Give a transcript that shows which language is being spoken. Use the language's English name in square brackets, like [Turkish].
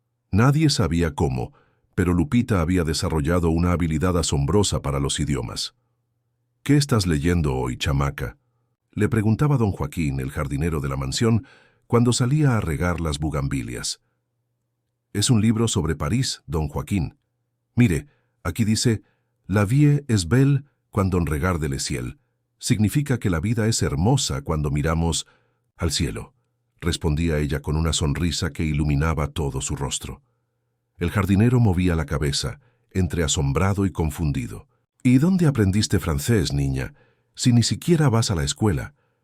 [Spanish] Nadie sabía cómo, pero Lupita había desarrollado una habilidad asombrosa para los idiomas. «¿Qué estás leyendo hoy, chamaca?», le preguntaba don Joaquín, el jardinero de la mansión, cuando salía a regar las bugambilias. «Es un libro sobre París, don Joaquín. Mire, aquí dice, [French] la vie est belle quand on regarde le ciel. [Spanish] Significa que la vida es hermosa cuando miramos al cielo», respondía ella con una sonrisa que iluminaba todo su rostro. El jardinero movía la cabeza, entre asombrado y confundido. «¿Y dónde aprendiste francés, niña? Si ni siquiera vas a la escuela».